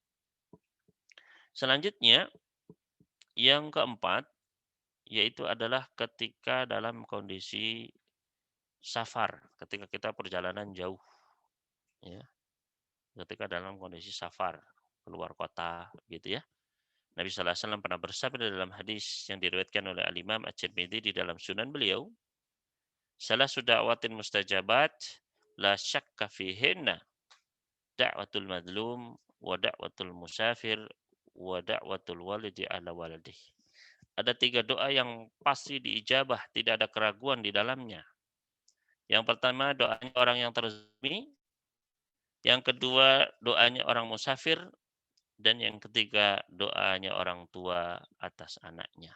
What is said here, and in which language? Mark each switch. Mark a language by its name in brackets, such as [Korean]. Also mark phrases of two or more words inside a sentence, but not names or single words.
[Indonesian] Selanjutnya yang keempat yaitu adalah ketika dalam kondisi safar, ketika kita perjalanan jauh, ya. Ketika dalam kondisi safar, keluar kota gitu ya. Nabi [Arabic] صلى الله عليه وسلم [Indonesian] pernah bersabda dalam hadis yang diriwayatkan oleh Al-Imam At-Tirmidzi di dalam Sunan beliau, [Arabic] "ثلاث دعوات مستجابات لا شك فيهن، دعوة المظلوم ودعوة المسافر ودعوة الوالد على ولده." [Indonesian] Ada 3 doa yang pasti diijabah, tidak ada keraguan di dalamnya. Yang pertama doanya orang yang terzalimi, yang kedua doanya orang musafir, dan yang ketiga doanya orang tua atas anaknya.